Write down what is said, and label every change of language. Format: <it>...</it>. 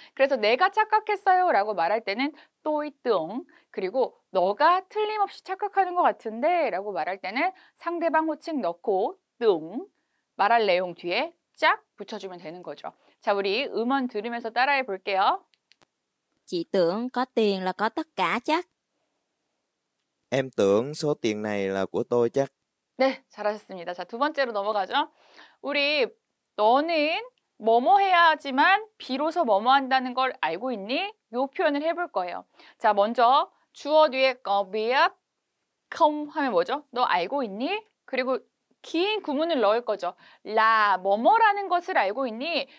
<ko>그래서 내가 착각했어요 라고 말할 때는</ko> <vi>tôi tưởng</vi> <ko>그리고 너가 틀림없이 착각하는 것 같은데 라고 말할 때는 상대방 호칭 넣고 tưởng 말할 내용 뒤에 짝 붙여주면 되는 거죠. 자, 우리 음원 들으면서 따라해 볼게요.</ko> <vi>Chị tưởng có tiền là có tất cả chắc. Em tưởng số tiền này là của tôi chắc.</vi> <ko>네, 잘하셨습니다. 자, 두 번째로 넘어가죠. 우리 너는 뭐뭐 해야 하지만 비로소 뭐뭐 한다는 걸 알고 있니? 요 표현을 해볼 거예요. 자, 먼저 주어 뒤에</ko> <vi>có biết không</vi> <ko>하면 뭐죠? 너 알고 있니? 그리고 긴 구문을 넣을 거죠. 라 뭐뭐라는 것을 알고 있니?</ko>